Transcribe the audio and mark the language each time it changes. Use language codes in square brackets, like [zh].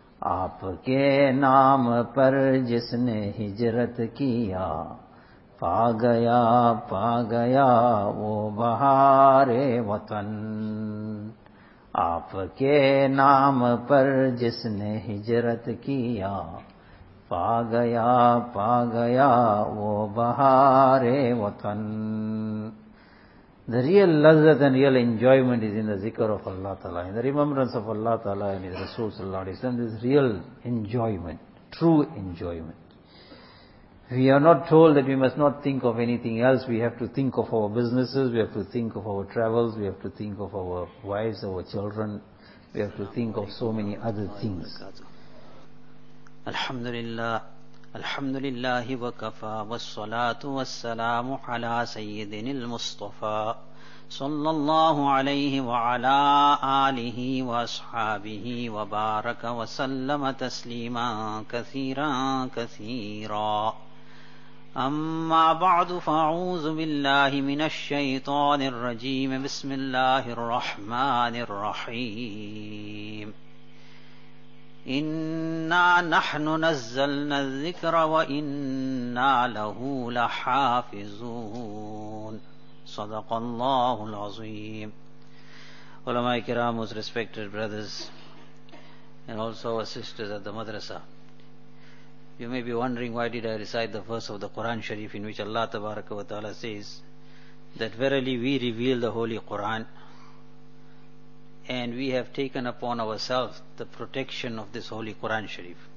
[hi] आपके नाम पर जिसने हिजरत किया पा गया वो बहारे वतन. आपके नाम पर जिसने हिजरत किया पा गया वो बहारे वतन. [en] The real lazzat and real enjoyment is in the zikr of Allah Ta'ala, in the remembrance of Allah Ta'ala and His Rasul Sallallahu Alaihi Wasallam. This real enjoyment, true enjoyment. We are not told that we must not think of anything else. We have to think of our businesses, we have to think of our travels, we have to think of our wives, our children, we have to think of so many other things. Alhamdulillah. [ar] الحمد لله وكفى والصلاة والسلام على سيدنا المصطفى صلى الله عليه وعلى آله وأصحابه وبارك وسلم تسليما كثيرا كثيرا. أما بعد، فأعوذ بالله من الشيطان الرجيم، بسم الله الرحمن الرحيم. إنا نحن نزلنا الذكر وإنا له لحافظون. صدق الله العظيم. علماء الكرام, [en] most respected brothers and also our sisters at the madrasa, you may be wondering, why did I recite the verse of the Quran Sharif in which Allah Tabaraka wa Ta'ala says that verily we reveal the Holy Quran, and we have taken upon ourselves the protection of this Holy Quran Sharif.